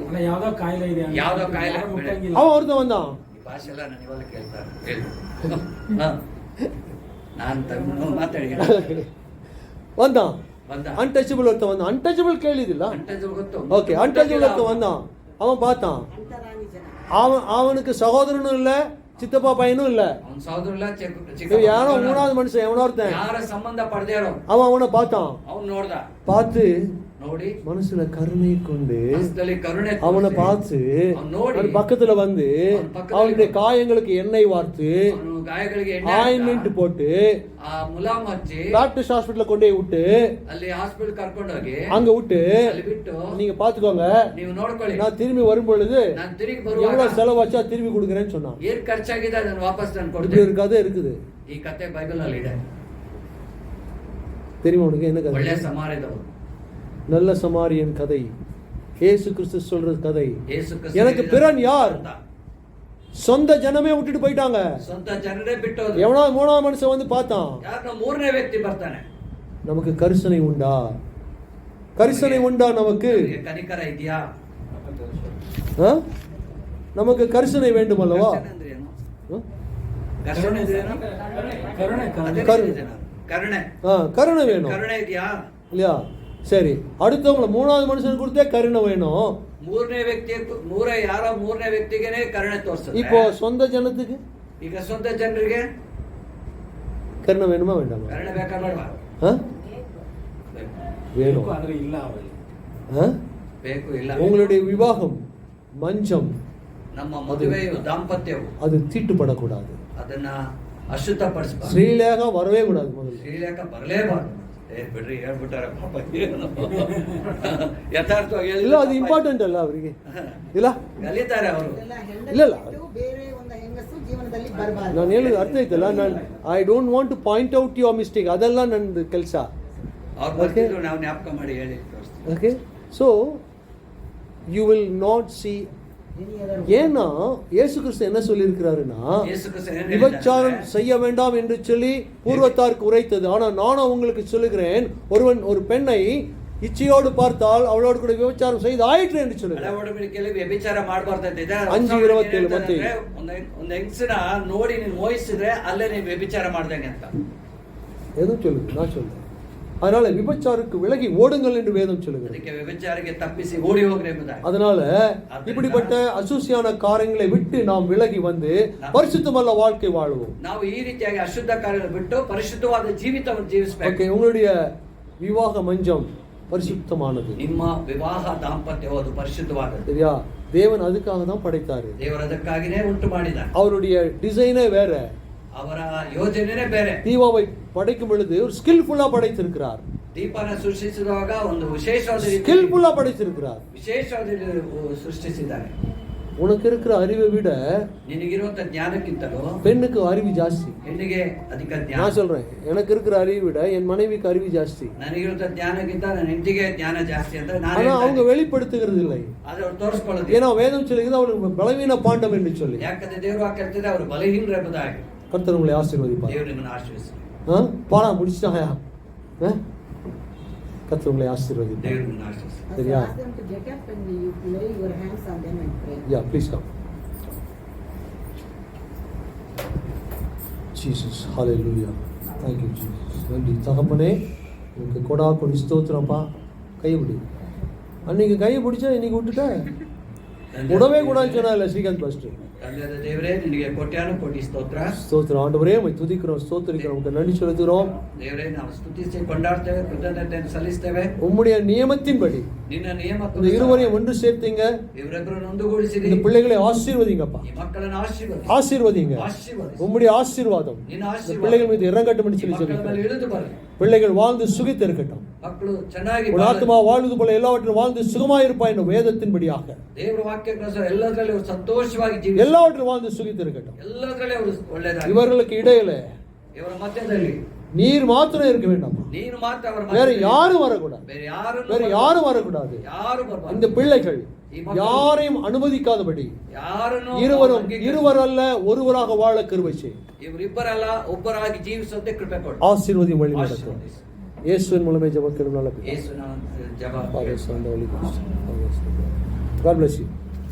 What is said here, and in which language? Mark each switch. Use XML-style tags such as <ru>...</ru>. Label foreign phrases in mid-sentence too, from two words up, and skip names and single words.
<kn>ಯಾವ್ದೋ ಕಾಯಿಲೆ ಇದೆ, ಯಾವ್ದೋ ಕಾಯಿಲೆ ಮುಟ್ಟಂಗಿಲ್ಲ.</kn> <ta>அவன் ஒருத்தன் வந்தான்.</ta> <kn>ಈ ಭಾಷೆ ಎಲ್ಲ ನಾನು ಇವಾಗ ಕೇಳ್ತಾರೆ ಹೇಳಿ. ನಾನು ತಮ್ಮ ಮಾತಾಡಿ</kn> <ta>வந்தான்</ta> <kn>ಬಂದ</kn> <ta>அன்டச்சபிள் ஒருத்தன் வந்தான். அன்டச்சபிள் கேள்விதில்ல.</ta> <kn>ಅಂಟಜಬಲ್ ಗೊತ್ತು.</kn> <ta>ஓகே, அன்டச்சபிள் ஒருத்தன் வந்தான். அவன் பார்த்தான்.</ta> <kn>ಅಂಟರಾನಿ ಜನ.</kn> <ta>அவனுக்கு சகோதரனும் இல்ல, சித்தப்பா பையனும் இல்ல.</ta> <kn>ಅವನ ಸಹೋದರ ಇಲ್ಲ,</kn> <ta>இவன் யாரோ மூணாவது மனுஷன், எவனோ ஒருத்தன்.</ta> <kn>ಯಾರ ಸಂಬಂಧ ಪಡೆದೇ ಇರೋ</kn> <ta>அவனை பார்த்தான்.</ta> <kn>ಅವ್ನು ನೋಡ್ದ,</kn> <ta>பார்த்து</ta> <kn>ನೋಡಿ</kn> <ta>மனசுல கருணை கொண்டு</ta> <kn>ಮನಸ್ಸಲ್ಲಿ ಕರುಣೆ</kn> <ta>அவனை</ta> <kn>ತೋರಿಸಿ,</kn> <ta>பார்த்து</ta> <kn>ಅವ್ನು ನೋಡಿ</kn> <ta>அவன் பக்கத்துல வந்து அவன் பக்கத்துல அவனுடைய காயங்களுக்கு எண்ணெய் வார்த்து</ta> <kn>ಅವನು ಗಾಯಗಳಿಗೆ ಎಣ್ಣೆ</kn> <ta>ஆயின்மெண்ட்</ta> <kn>ಹಾಕ್ದ,</kn> <ta>போட்டு</ta> <kn>ಆ ಮುಲಾಮ್ ಹಚ್ಚಿ</kn> <ta>டாக்டர்ஸ் ஹாஸ்பிடல்ல கொண்டு போய் விட்டு</ta> <kn>ಅಲ್ಲಿ ಹಾಸ್ಪಿಟಲ್ ಕರ್ಕೊಂಡು ಹೋಗಿ</kn> <ta>அங்க விட்டு</ta> <kn>ಅಲ್ಲಿ ಬಿಟ್ಟು</kn> <ta>நீங்க பாத்துக்கோங்க,</ta> <kn>ನೀವು ನೋಡ್ಕೊಳ್ಳಿ,</kn> <ta>நான் திரும்பி வரும் பொழுது</ta> <kn>ನಾನು ತಿರುಗಿ</kn> <ta>எவ்வளவு</ta> <kn>ಬರುವಾಗ</kn> <ta>செலவாச்சா திரும்பி கொடுக்குறேன்னு சொன்னான்.</ta> <kn>ಏನ್ ಖರ್ಚಾಗಿದೆ ಅದನ್ನು ವಾಪಸ್ ನಾನು</kn> <ta>இப்படி</ta> <kn>ಕೊಡ್ತೀನಿ.</kn> <ta>ஒரு கதை இருக்குது.</ta> <kn>ಈ ಕತೆ ಬೈಬಲ್ ಅಲ್ಲಿ ಇದೆ.</kn> <ta>தெரியுமா உனக்கு என்ன</ta> <kn>ಒಳ್ಳೆ</kn> <ta>கதை?</ta> <kn>ಸಮಾರ್ಯದವರು,</kn> <ta>நல்ல சமாரியன் கதை, இயேசு கிறிஸ்து சொல்ற கதை.</ta> <kn>ಯೇಸು ಕ್ರಿಸ್ತ</kn> <ta>எனக்கு</ta> <kn>ಹೇಳಿದ</kn> <ta>பிறன் யார்?</ta> <kn>ಅಂತ.</kn> <ta>சொந்த ஜனமே விட்டுட்டு போயிட்டாங்க.</ta> <kn>ಸ್ವಂತ ಜನರೇ ಬಿಟ್ಟೋದ್ರು.</kn> <ta>எவனா மூணாவது மனுஷன் வந்து பார்த்தான்.</ta> <kn>ಯಾರನ್ನ ಮೂರನೇ ವ್ಯಕ್ತಿ ಬರ್ತಾನೆ.</kn> <ta>நமக்கு கரிசனை உண்டா? கரிசனை உண்டா நமக்கு?</ta> <kn>ನಿಮಗೆ ಕನಿಕರ ಇದೆಯಾ?</kn> <ta>ஆ? நமக்கு கரிசனை வேண்டும் அல்லவா?</ta> <kn>ಕರುಣೆ ಅಂದ್ರೆ ಏನು?</kn> <ta>ஆ?</ta> <kn>ಕರುಣೆ ಅಂದ್ರೆ ಏನು? ಕರುಣೆ ಅದೇ ಕರುಣೆ. ಜನ. ಕರುಣೆ</kn> <ta>கருணை வேணும்</ta> <kn>ಕರುಣೆ ಇದೆಯಾ?</kn> <ta>இல்லையா? சரி, அடுத்தவங்கள மூணாவது மனுஷனுக்கு கொடுத்தே கருணை வேணும்.</ta> <kn>ಮೂರನೇ ವ್ಯಕ್ತಿಗೆನೆ ಕರುಣೆ ತೋರಿಸ್ತದೆ.</kn> <ta>இப்போ சொந்த ஜனத்துக்கு</ta> <kn>ಈಗ ಸ್ವಂತ ಜನರಿಗೆ</kn> <ta>கருணை வேணுமா வேண்டாமா?</ta> <kn>ಕರುಣೆ ಬೇಕಾ ಬೇಡವಾ?</kn> <ta>ஆ? வேணும்.</ta> <kn>ಆದ್ರೆ ಇಲ್ಲ ಅವರಲ್ಲಿ.</kn> <ta>ஆ?</ta> <kn>ಬೇಕು ಇಲ್ಲ.</kn> <ta>உங்களுடைய விவாகம், மஞ்சம்,</ta> <kn>ನಮ್ಮ ಮದುವೆಯು ದಾಂಪತ್ಯವು</kn> <ta>அது தீட்டுப்படக்கூடாது.</ta> <kn>ಅದನ್ನ ಅಶುದ್ಧಪಡಿಸಬಾರದು.</kn> <ta>ஸ்ரீலேகா வரவே கூடாது முதல்ல.</ta> <kn>ಶ್ರೀಲೇಖ ಬರಲೇಬಾರದು. ಬಿಡ್ರಿ ಹೇಳ್ಬಿಟ್ಟಾರೆ ಪಾಪ. ಯಥಾರ್ಥವಾಗಿ</kn> <ta>இல்ல, அது இம்பார்ட்டன்ட் அல்ல அவರಿಗೆ. இல்ல</ta> <kn>ಕಲಿತಾರೆ ಅವರು. ಇದೆಲ್ಲ ಇಲ್ಲ, ಇಲ್ಲ. ಹೆಂಡತಿ ಬಿಟ್ಟು ಬೇರೆ ಒಂದು ಹೆಂಗಸು ಜೀವನದಲ್ಲಿ ಬರಬಾರದು. ನಾನು ಹೇಳೋದು ಅರ್ಥ ಆಯ್ತಲ್ಲ. ನಾನು</kn> <en>I don't want to point out your mistake,</en> <kn>ಅದೆಲ್ಲ ನನ್ನ ಕೆಲಸ. ಅವ್ರು ಬರ್ತಿದ್ರು, ನಾವು ಜ್ಞಾಪಕ ಮಾಡಿ ಹೇಳಿ ತೋರಿಸ್ತೀವಿ.</kn> <en>Okay, so you will not see.</en> <ta>ஏன்னா இயேசு கிறிஸ்து என்ன சொல்லியிருக்கிறாருன்னா,</ta> <kn>ಯೇಸು ಕ್ರಿಸ್ತ ಏನ್</kn> <ta>விபச்சாரம்</ta> <kn>ಹೇಳಿದ್ದಾರೆ?</kn> <ta>செய்ய வேண்டாம் என்று சொல்லி பூர்வத்தாருக்கு உரைத்தது. ஆனால் நானும் உங்களுக்கு சொல்லுகிறேன், ஒருவன் ஒரு பெண்ணை இச்சையோடு பார்த்தால் அவளோடு கூட விபச்சாரம் செய்து ஆயிற்று என்று சொல்லுகிறார்.</ta> <kn>ಒಡಂಬಡಿಕೆಯಲ್ಲಿ ವ್ಯಭಿಚಾರ ಮಾಡಬಾರ್ದಂತಿದೆ. 5:27 ಮತ್ತೆ. ಒಂದು ಹೆಂಗಸನ ನೋಡಿ ನೀನು ಮೋಹಿಸಿದ್ರೆ ಅಲ್ಲೇ ನೀನು ವ್ಯಭಿಚಾರ ಮಾಡ್ದಂಗೆ ಅಂತ.</kn> <ta>எதுவும் சொல்லுது, நான் சொல்றேன். அதனால விபச்சாருக்கு விலகி ஓடுங்கள் என்று வேதம் சொல்லுகிறது.</ta> <kn>ಅದಕ್ಕೆ ವ್ಯಭಿಚಾರಕ್ಕೆ ತಪ್ಪಿಸಿ ಓಡಿ ಹೋಗ್ರಿ ಎಂಬುದಾಗಿ.</kn> <ta>அதனால இப்படிப்பட்ட அசூசியான காரியங்களை விட்டு நாம் விலகி வந்து பரிசுத்தமல்ல வாழ்க்கை வாழுவோம்.</ta> <kn>ನಾವು ಈ ರೀತಿಯಾಗಿ ಅಶುದ್ಧ ಕಾರ್ಯಗಳನ್ನು ಬಿಟ್ಟು ಪರಿಶುದ್ಧವಾದ ಜೀವಿತವನ್ನು ಜೀವಿಸಬೇಕು.</kn> <ta>ஓகே, உங்களுடைய விவாக மஞ்சம் பரிசுத்தமானது.</ta> <kn>ನಿಮ್ಮ ವಿವಾಹ ದಾಂಪತ್ಯವು ಅದು ಪರಿಶುದ್ಧವಾದದ್ದು.</kn> <ta>சரியா? தேவன் அதுக்காக தான் படைத்தாரு.</ta> <kn>ದೇವರು ಅದಕ್ಕಾಗಿನೇ ಉಂಟು ಮಾಡಿದ.</kn> <ta>அவருடைய டிசைனே வேற.</ta> <kn>ಅವರ ಯೋಜನೆನೇ ಬೇರೆ.</kn> <ta>தீபாவை படைக்கும் பொழுது ஒரு ஸ்கில்ஃபுல்லா படைத்திருக்கிறார்.</ta> <kn>ದೀಪನ ಸೃಷ್ಟಿಸಿದಾಗ ಒಂದು ವಿಶೇಷವಾದ</kn> <ta>ஸ்கில்ஃபுல்லா படைத்திருக்கிறார்.</ta> <kn>ವಿಶೇಷವಾದ ಸೃಷ್ಟಿಸಿದ್ದಾರೆ.</kn> <ta>உனக்கு இருக்கிற அறிவை விட</ta> <kn>ನಿನಗಿರುವಂತ ಜ್ಞಾನಕ್ಕಿಂತಲೂ</kn> <ta>பெண்ணுக்கு அறிவு ಜಾಸ್ತಿ.</ta> <kn>ಹೆಣ್ಣಿಗೆ ಅಧಿಕ ಜ್ಞಾನ.</kn> <ta>நான் சொல்றேன், எனக்கு இருக்கிற அறிவை விட என் மனைவிக்கு அறிவு ಜಾಸ್தி.</ta> <kn>ನನಗಿರುವಂತ ಜ್ಞಾನಕ್ಕಿಂತ ನನ್ನ ಹೆಂಡತಿಗೆ ಜ್ಞಾನ ಜಾಸ್ತಿ ಅಂತ ನಾನು</kn> <ta>ஆனா அவங்க</ta> <kn>ಹೇಳ್ತೇನೆ.</kn> <ta>வெளிப்படுத்துகிறது இல்லை.</ta> <kn>ಆದ್ರೆ ಅವ್ರು ತೋರಿಸ್ಕೊಳ್ಳೋದು.</kn> <ta>ஏன்னா வேதம் சொல்லுகிறது அவருக்கு பலவீன பாண்டம் என்று சொல்லி.</ta> <kn>ಯಾಕಂದ್ರೆ ದೇವರು ಹಾಕಿರ್ತಿದೆ ಅವರು ಬಲಹೀನರು ಎಂಬುದಾಗಿ.</kn> <ta>கர்த்தர் உங்களை ஆசீர்வதிப்பார்.</ta> <kn>ದೇವರು ನಿಮ್ಮನ್ನು ಆಶೀರ್ವದಿಸಲಿ.</kn> <ta>பாடா முடிச்சிட்டாயா? கர்த்தர் உங்களை ஆசீர்வதிப்பார்.</ta> <kn>ದೇವರು ನಿಮ್ಮನ್ನು ಆಶೀರ್ವದಿಸಲಿ.</kn> <en>So</en> <ta>சரியா?</ta> <en>ask them to get up and you lay your hands on them and pray. Yeah, please come. Jesus, hallelujah. Thank you, Jesus.</en> <ta>நன்றி தகப்பனே, உங்களுக்கு கொடா கொடி ஸ்தோத்திரம்ப்பா. கைப்பிடி. அன்னைக்கு கையை பிடிச்சா இன்னைக்கு விட்டுட்ட. உடவே கூடாதுன்னு சொன்னா இல்லை ஸ்ரீகாந்த் பாஸ்டர்.</ta> <kn>ತಂದೆಯಾದ ದೇವರೇ ನಿನಗೆ ಕೋಟ್ಯಾನು ಕೋಟಿ ಸ್ತೋತ್ರ.</kn> <ta>ஸ்தோத்திரம் ஆண்டவரே, உம்மை துதிக்கிறோம், ஸ்தோத்திரிக்கிறோம், உங்களுக்கு நன்றி செலுத்துகிறோம்.</ta> <kn>ದೇವರೇ ನಾವು ಸ್ತುತಿಸಿ ಕೊಂಡಾಡ್ತೇವೆ, ಕೃತಜ್ಞತೆಯನ್ನು ಸಲ್ಲಿಸ್ತೇವೆ.</kn> <ta>உம்முடைய நியமத்தின்படி</ta> <kn>ನಿನ್ನ ನಿಯಮ</kn> <ta>இந்த இருவரையும் ஒன்று சேர்த்தீங்க.</ta> <kn>ಇವರಿಬ್ಬರನ್ನು ಒಂದುಗೂಡಿಸಿರಿ.</kn> <ta>இந்த பிள்ளைகளை ஆசீர்வதிங்கப்பா.</ta> <kn>ಈ ಮಕ್ಕಳನ್ನು ಆಶೀರ್ವದಿಸಿ.</kn> <ta>ஆசீர்வதிங்க.</ta> <kn>ಆಶೀರ್ವದಿಸಿ.</kn> <ta>உம்முடைய ஆசீர்வாதம்</ta> <kn>ನಿನ್ನ</kn> <ta>இந்த</ta> <kn>ಆಶೀರ್ವಾದ</kn> <ta>பிள்ளைகள் மீது இறங்கட்டும் என்று</ta> <kn>ಈ</kn> <ta>சொல்லி</ta> <kn>ಮಕ್ಕಳ ಮೇಲೆ</kn> <ta>சொல்லிக்கிறேன்.</ta> <kn>ಇಳಿದು ಬರಲಿ.</kn> <ta>பிள்ளைகள் வாழ்ந்து சுகித்திருக்கட்டும்.</ta> <kn>ಮಕ್ಕಳು ಚೆನ್ನಾಗಿ</kn> <ta>உன் ஆத்மா வாழ்வது போல எல்லாவற்றிலும் வாழ்ந்து சுகமாயிருப்பாய் என்ற வேதத்தின்படியாக</ta> <kn>ದೇವರ ವಾಕ್ಯಕ್ಕನುಸಾರ ಎಲ್ಲದರಲ್ಲಿ ಅವರು ಸಂತೋಷವಾಗಿ ಜೀವಿಸಿ.</kn> <ta>எல்லாவற்றிலும் வாழ்ந்து சுகித்திருக்கட்டும்.</ta> <kn>ಎಲ್ಲದರಲ್ಲಿ ಅವರು ಒಳ್ಳೆಯದಾಗಿ.</kn> <ta>இவர்களுக்கு இடையில</ta> <kn>ಇವರ ಮಧ್ಯದಲ್ಲಿ</kn> <ta>நீர் மாத்திரம் இருக்க வேண்டாம்.</ta> <kn>ನೀನು ಮಾತ್ರ ಅವರ</kn> <ta>வேற</ta> <kn>ಮಧ್ಯದಲ್ಲಿ.</kn> <ta>யாரும் வரக்கூடாது.</ta> <kn>ಬೇರೆ ಯಾರು</kn> <ta>வேற யாரும் வரக்கூடாது.</ta> <kn>ಯಾರು ಬರಬಾರದು.</kn> <ta>இந்த பிள்ளைகள்</ta> <kn>ಈ ಮಕ್ಕಳು</kn> <ta>யாரையும் அனுமதிக்காதபடி</ta> <kn>ಯಾರನ್ನು</kn> <ta>இருவரல்ல ஒருவராக வாழ கிருபை செய்.</ta> <kn>ಇವರಿಬ್ಬರಲ್ಲ ಒಬ್ಬರಾಗಿ ಜೀವಿಸುವಂತೆ ಕೃಪೆ ಕೊಡು.</kn> <ta>ஆசீர்வதியும் வழி நடத்தும்.</ta> <kn>ಆಶೀರ್ವದಿಸು.</kn> <ta>இயேசுவின் மூலமே ஜெபம் கேளும் நல்ல பிதாவே.</ta> <kn>ಯೇಸುವಿನ ಜಪ</kn> <en>Father, Son, the Holy Ghost. God bless you.</en>